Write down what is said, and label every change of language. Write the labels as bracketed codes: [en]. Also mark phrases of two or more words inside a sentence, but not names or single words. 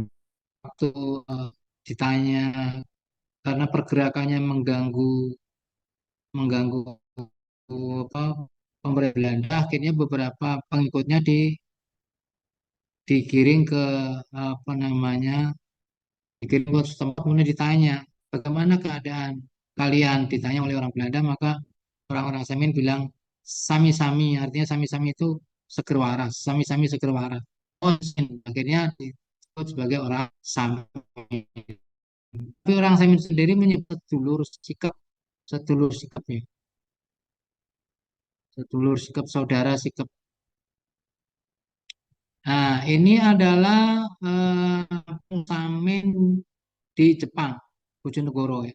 [id] Waktu eh, ditanya karena pergerakannya mengganggu mengganggu apa pemerintah Belanda, akhirnya beberapa pengikutnya digiring ke apa namanya dikirim ke tempat, kemudian ditanya bagaimana keadaan kalian, ditanya oleh orang Belanda, maka orang-orang Samin bilang sami-sami, artinya sami-sami itu [jv] seger waras, sami-sami seger waras. [id] Oh, akhirnya disebut sebagai orang Samin. Tapi orang Samin sendiri menyebut [jv] sedulur sikap, [id] ya. [jv] Sedulur sikap, [id] saudara sikap. Nah, ini adalah Samin di Jepang, Bojonegoro, ya.